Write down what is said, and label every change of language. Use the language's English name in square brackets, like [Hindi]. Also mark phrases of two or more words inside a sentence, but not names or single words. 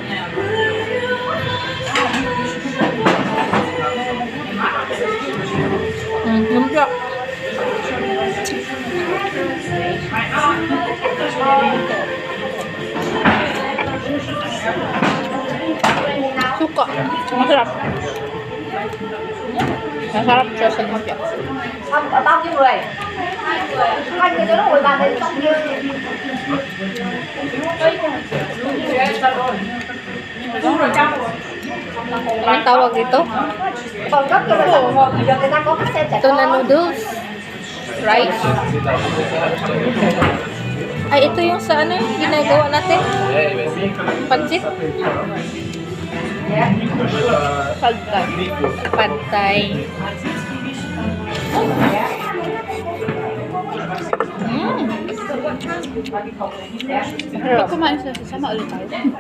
[Filipino] Lumpia. Suka. Masarap. Masarap siya sa lumpia. [Vietnamese] Bao nhiêu người? 2 người cho nó ngồi bàn đấy xong kia. [Filipino] Anong tawag dito? [Vietnamese] Còn rất nhiều là giờ người ta có các xe chạy [Filipino] Ito na noodles. Rice. Ay, ito yung sa ano yung ginagawa natin. Pansit. Pad Thai. Pag kumain sila, sasama ulit tayo.